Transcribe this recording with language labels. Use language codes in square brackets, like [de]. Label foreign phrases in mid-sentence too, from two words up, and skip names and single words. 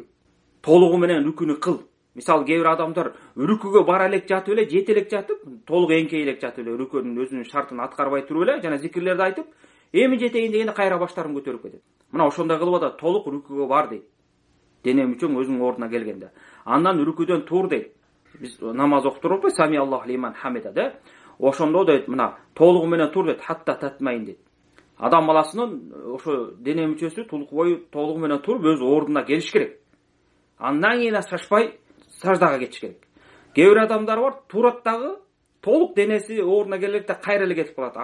[ky] Толугу менен рүкүнү кыл. Мисалы кээ бир адамдар рүкүгө бара элек жатып эле, жете элек жатып, толук эңкей элек жатып эле, рүкүнүн өзүнүн шартын аткарбай туруп эле жана зикирлерди айтып, эми жетейин дегенде кайра баштарын көтөрүп кетет. Мына ошондой кылып атат, толук рүкүгө бар дейт. Дене мүчөң өзүнүн ордуна келгенде. Андан рүкүдөн тур дейт. Биз намаз окуп атпайбы? [ar] سمع الله لمن حمده да. [ky] Ошондо дейт, мына толугу менен тур дейт, [ar] حتى تطمئن [ky] дейт. Адам баласынын ошо дене мүчөсү тулук бою толугу менен туруп өз ордуна келиш керек. Андан кийин шашпай саждага кетиш керек. Кээ бир адамдар бар, турат дагы толук денеси ордуна келет да кайра эле кетип калат.